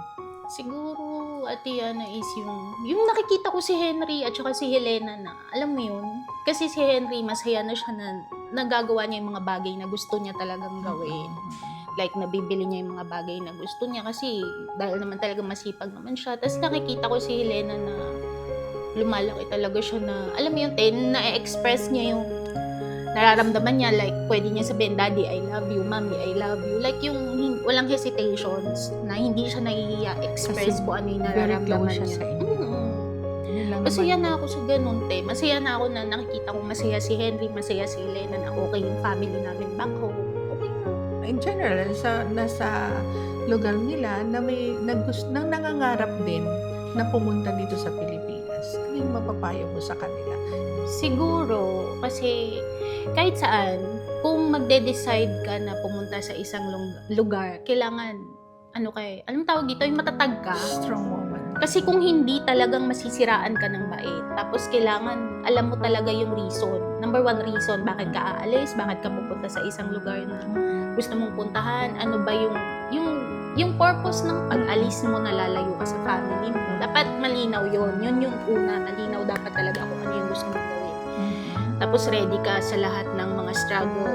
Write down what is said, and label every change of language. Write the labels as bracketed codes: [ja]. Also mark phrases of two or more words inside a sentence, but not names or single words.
[tl] Siguro, Ate Yana, is yung nakikita ko si Henry at saka si Helena na, alam mo yun, kasi si Henry, masaya na siya na nagagawa niya yung mga bagay na gusto niya talagang gawin. Like, nabibili niya yung mga bagay na gusto niya kasi dahil naman talaga masipag naman siya. Tapos nakikita ko si Helena na lumalaki talaga siya na, alam mo yun, na-express niya yung nararamdaman niya. Like, pwede niya sabihin, [en] Daddy, I love you. Mommy, I love you. [tl] Like, yung walang hesitations na hindi siya naiya-express po ano yung nararamdaman niya. Masaya na ako sa ganun, te. Masaya na ako na nakikita ko masaya si Henry, masaya si Helena na okay yung family namin [en] back home. [tl] Okay na. [en] In general, [tl] nasa lugar nila na may nang nangangarap din na pumunta dito sa Pilipinas. Ano yung mapapayo mo sa kanila? Siguro, kasi kahit saan, kung magde-decide ka na pumunta sa isang lugar, kailangan, anong tawag dito, yung matatag ka. [en] Strong woman. [tl] Kasi kung hindi, talagang masisiraan ka ng bait. Tapos kailangan, alam mo talaga yung reason. [en] Number one reason, [tl] bakit ka aalis, bakit ka pupunta sa isang lugar na gusto mong puntahan, ano ba yung purpose ng pag-alis mo na lalayo ka sa family mo. Dapat malinaw yun. Yun yung una, malinaw dapat talaga kung ano yung gusto mong gawin. Tapos ready ka sa lahat ng mga struggles.